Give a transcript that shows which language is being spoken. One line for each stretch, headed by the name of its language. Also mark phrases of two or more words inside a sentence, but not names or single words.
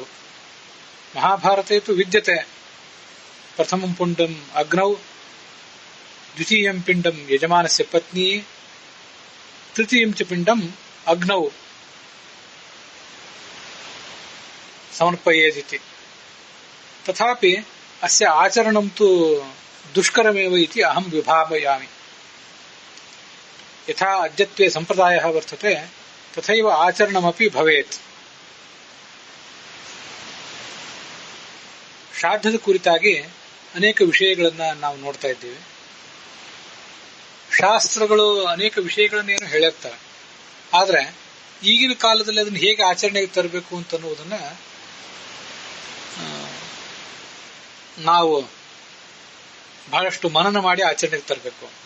Sanskrit: ಮಹಾಭಾರತೆ ತು ವಿದ್ಯತೆ ಪ್ರಥಮಂ ಪುಂಡಂ ಅಗ್ನೌ, ದ್ವಿತೀಯಂ ಪಿಂಡಂ ಯಜಮಾನಸ್ಯ ಪತ್ನಿ, ತೃತೀಯಂ ಚ ಪಿಂಡಂ ಅಗ್ನೌ ಸಮರ್ಪಯೇದಿತಿ. ತಥಾಪಿ ಅಸ್ಯ ಆಚರಣಂ ತು ದುಷ್ಕರಮೇವ ಇತಿ ಅಹಂ ವಿಭಾವಯಾಮಿ. ಯಥಾ ಅದ್ಯತ್ವೇ ಸಂಪ್ರದಾಯಃ ವರ್ತತೆ ತಥೈವ ಆಚರಣಮಪಿ ಭವೇತ್.
Kannada: ಶ್ರಾದ್ದದ ಕುರಿತಾಗಿ ಅನೇಕ ವಿಷಯಗಳನ್ನ ನಾವು ನೋಡ್ತಾ ಇದ್ದೇವೆ. ಶಾಸ್ತ್ರಗಳು ಅನೇಕ ವಿಷಯಗಳನ್ನ ಏನು ಹೇಳಿರ್ತಾರೆ, ಆದ್ರೆ ಈಗಿನ ಕಾಲದಲ್ಲಿ ಅದನ್ನು ಹೇಗೆ ಆಚರಣೆಗೆ ತರಬೇಕು ಅಂತ ಅನ್ನುವುದನ್ನ ನಾವು ಬಹಳಷ್ಟು ಮನನ ಮಾಡಿ ಆಚರಣೆಗೆ ತರಬೇಕು.